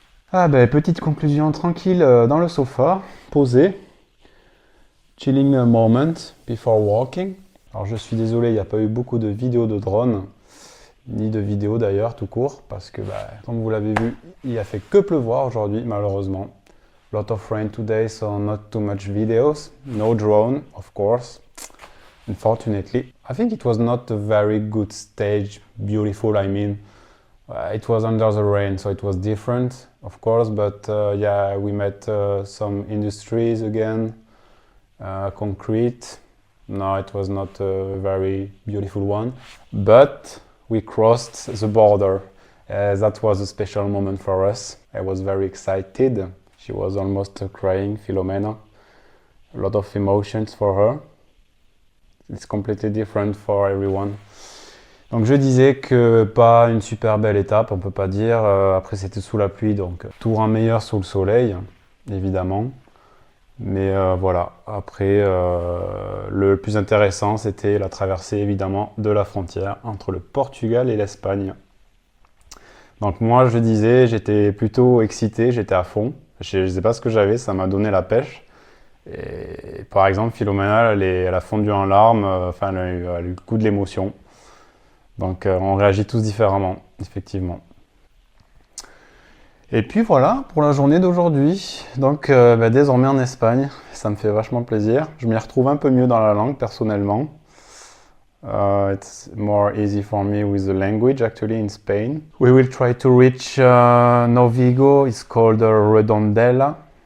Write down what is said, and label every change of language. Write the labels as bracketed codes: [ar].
[fr] Ah ben, petite conclusion tranquille dans le sofa, posé. [en] Chilling a moment before walking. [fr] Alors je suis désolé, il n'y a pas eu beaucoup de vidéos de drone. ni de vidéo d'ailleurs tout court parce que comme vous l'avez vu, il a fait que pleuvoir aujourd'hui malheureusement. [en] Lot of rain today, so not too much videos. No drone, of course. Unfortunately, I think it was not a very good stage. Beautiful, I mean. It was under the rain, so it was different, of course. But yeah, we met some industries again, concrete. No, it was not a very beautiful one. But we crossed the border. That was a special moment for us. I was very excited. She was almost crying, Filomena. A lot of emotions for her. It's completely different for everyone. [fr] Donc je disais que pas une super belle étape, on peut pas dire. Après c'était sous la pluie, donc tout rend meilleur sous le soleil, évidemment. Mais voilà, après le plus intéressant c'était la traversée évidemment de la frontière entre le Portugal et l'Espagne. Donc moi je disais, j'étais plutôt excité, j'étais à fond. Je ne sais pas ce que j'avais, ça m'a donné la pêche. Et par exemple, Philomena, elle a fondu en larmes, enfin, elle a eu le coup de l'émotion. Donc, on réagit tous différemment, effectivement. Et puis voilà, pour la journée d'aujourd'hui. Donc, désormais en Espagne, ça me fait vachement plaisir. Je m'y retrouve un peu mieux dans la langue, personnellement. [en] It's more easy for me with the language actually in Spain. We will try to reach Novigo, it's called Redondela.